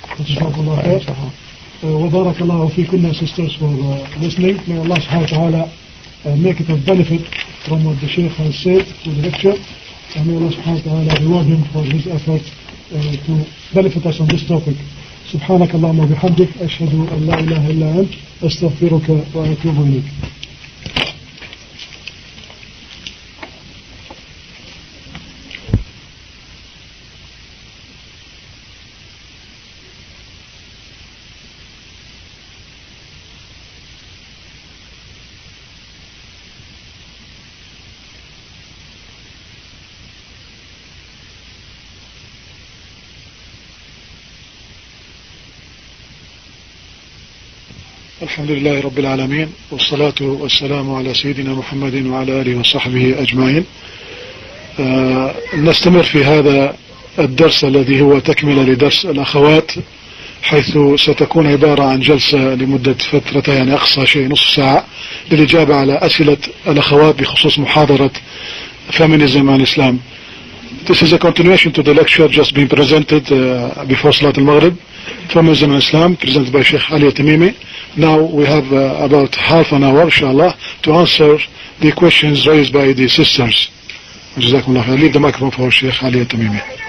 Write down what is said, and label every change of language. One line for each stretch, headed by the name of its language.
English: Jazakallah khair.
Arabic: وبارك الله فيكم,
English: sisters, for listening. May Allah subhanahu wa ta'ala make it of benefit from what the Shaykh has said to the lecture, and may Allah subhanahu wa ta'ala reward him for his effort to benefit us on this topic.
Arabic: سبحانك اللهم وبحمدك أشهد أن لا إله إلا أنت أستغفرك وأتوب إليك. الحمد لله رب العالمين والصلاة والسلام على سيدنا محمد وعلى آله وصحبه أجمعين. نستمر في هذا الدرس الذي هو تكملة لدرس الأخوات حيث ستكون عبارة عن جلسة لمدة فترة يعني أقصى شيء نصف ساعة للإجابة على أسئلة الأخوات بخصوص محاضرة Feminism and Islam.
English: This is a continuation to the lecture just being presented before Salat al-Maghrib, Feminism and Islam, presented by Sheikh Ali Tamimi. Now we have about half an hour, inshallah, to answer the questions raised by the sisters. Jazakumullah khair. Leave the microphone for Sheikh Ali Tamimi.